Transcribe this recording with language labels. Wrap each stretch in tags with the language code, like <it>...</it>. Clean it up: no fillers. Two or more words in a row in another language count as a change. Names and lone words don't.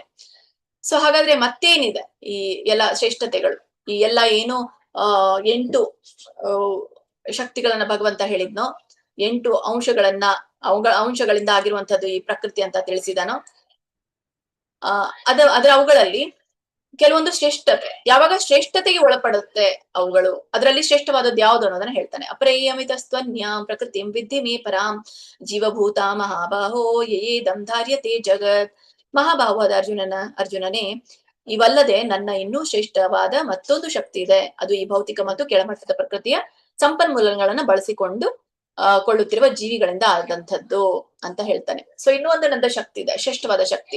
<kn>ಸೊ ಹಾಗಾದ್ರೆ ಮತ್ತೇನಿದೆ ಈ ಎಲ್ಲ ಶ್ರೇಷ್ಠತೆಗಳು, ಈ ಎಲ್ಲ ಏನು 8 ಶಕ್ತಿಗಳನ್ನ ಭಗವಂತ ಹೇಳಿದ್ನೋ, 8 ಅಂಶಗಳನ್ನ ಅಂಶಗಳಿಂದ ಆಗಿರುವಂತದ್ದು ಈ ಪ್ರಕೃತಿ ಅಂತ ತಿಳಿಸಿದಾನೋ, ಅದರ ಅವುಗಳಲ್ಲಿ ಕೆಲವೊಂದು ಶ್ರೇಷ್ಠತೆ, ಯಾವಾಗ ಶ್ರೇಷ್ಠತೆಗೆ ಒಳಪಡುತ್ತೆ ಅವುಗಳು, ಅದರಲ್ಲಿ ಶ್ರೇಷ್ಠವಾದದ್ದು ಯಾವ್ದು ಅನ್ನೋದನ್ನ ಹೇಳ್ತಾನೆ.</kn> <sa>ಅಪರೇಯಮಿತಸ್ತ್ವನ್ಯಾಂ ಪ್ರಕೃತಿಂ ವಿದ್ಧಿ ಮೇ ಪರಾಂ ಜೀವಭೂತ ಮಹಾಬಾಹೋ ಯೇದಂ ಧಾರ್ಯತೆ ಜಗತ್.</sa> <kn>ಮಹಾಬಾಹುವಾದ ಅರ್ಜುನನೇ, ಇವಲ್ಲದೆ ನನ್ನ ಇನ್ನೂ ಶ್ರೇಷ್ಠವಾದ ಮತ್ತೊಂದು ಶಕ್ತಿ ಇದೆ, ಅದು ಈ ಭೌತಿಕ ಮತ್ತು ಕೆಳಮಟ್ಟದ ಪ್ರಕೃತಿಯ ಸಂಪನ್ಮೂಲಗಳನ್ನ ಬಳಸಿಕೊಂಡು ಕೊಳ್ಳುತ್ತಿರುವ ಜೀವಿಗಳಿಂದ ಆದಂಥದ್ದು ಅಂತ ಹೇಳ್ತಾನೆ. ಸೊ ಇನ್ನೂ ಒಂದು ನನ್ನ ಶಕ್ತಿ ಇದೆ, ಶ್ರೇಷ್ಠವಾದ ಶಕ್ತಿ.</kn>